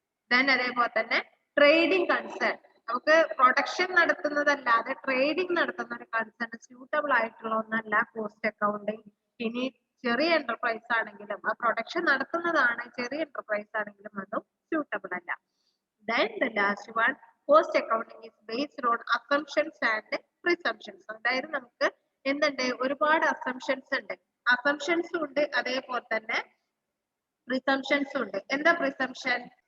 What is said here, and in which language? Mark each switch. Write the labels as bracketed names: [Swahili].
[Malayalam] Then അതേപോലെ തന്നെ trading concern, നമുക്ക് പ്രൊഡക്ഷൻ നടത്തുന്നതല്ലാതെ ട്രേഡിംഗ് നടത്തുന്ന ഒരു കൺസേൺ സ്യൂട്ടബിൾ ആയിട്ടുള്ള ഒന്നല്ല കോസ്റ്റ് അക്കൗണ്ടിങ്. ഇനി ചെറിയ എന്റർപ്രൈസ് ആണെങ്കിലും ആ പ്രൊഡക്ഷൻ നടത്തുന്നതാണ്, ചെറിയ എന്റർപ്രൈസ് ആണെങ്കിലും അതും സ്യൂട്ടബിൾ അല്ല. [English] Then the last one, cost accounting is based on assumptions and presumptions. [Malayalam] അതായത് നമുക്ക് എന്തുണ്ട്, ഒരുപാട് അസംഷൻസ് ഉണ്ട്, അസംഷൻസും ഉണ്ട് അതേപോലെ തന്നെ പ്രിസംഷൻസും ഉണ്ട്. എന്താ പ്രിസംഷൻ?